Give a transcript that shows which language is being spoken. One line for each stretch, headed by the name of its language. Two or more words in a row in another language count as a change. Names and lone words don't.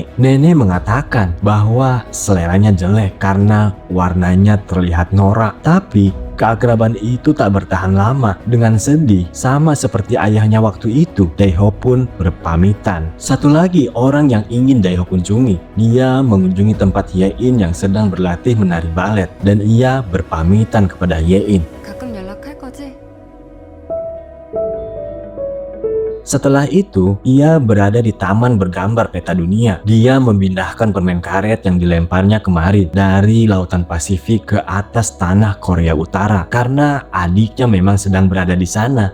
Indonesian: Nenek mengatakan bahwa seleranya jelek karena warnanya terlihat norak, tapi keakraban itu tak bertahan lama. Dengan sedih, sama seperti ayahnya waktu itu, Dae-ho pun berpamitan. Satu lagi orang yang ingin Dae-ho kunjungi. Dia mengunjungi tempat Hye-in yang sedang berlatih menari balet dan ia berpamitan kepada Hye-in.
Korean: 가끔 연락할 거지?
Indonesian: Setelah itu, ia berada di taman bergambar peta dunia. Dia memindahkan permen karet yang dilemparnya kemari dari lautan Pasifik ke atas tanah Korea Utara karena adiknya memang sedang berada di sana.